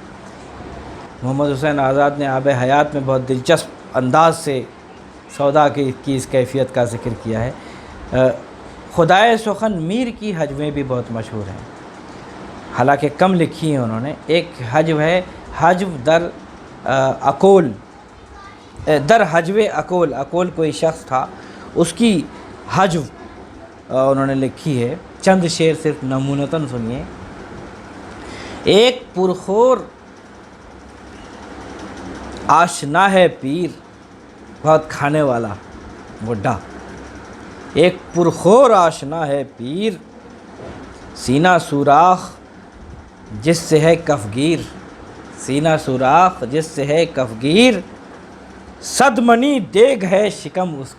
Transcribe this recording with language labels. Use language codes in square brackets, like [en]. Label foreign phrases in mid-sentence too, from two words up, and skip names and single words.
[ur] محمد حسین آزاد نے آب حیات میں بہت دلچسپ انداز سے سودا کی اس کیفیت کا ذکر کیا ہے۔ خدائے سخن میر کی حجویں بھی بہت مشہور ہیں، حالانکہ کم لکھی ہیں انہوں نے۔ ایک حجو ہے حجو در اکول در حجو اکول، اکول کوئی شخص تھا، اس کی حجو انہوں نے لکھی ہے۔ چند شعر صرف نمونتاً سنیے۔ ایک پرخور آشنا ہے پیر، بہت کھانے والا بڈھا، ایک پرخور آشنا ہے پیر، سینہ سوراخ جس سے ہے کفگیر، سینہ سوراخ جس سے ہے کفگیر، صد منی دیگ ہے شکم اس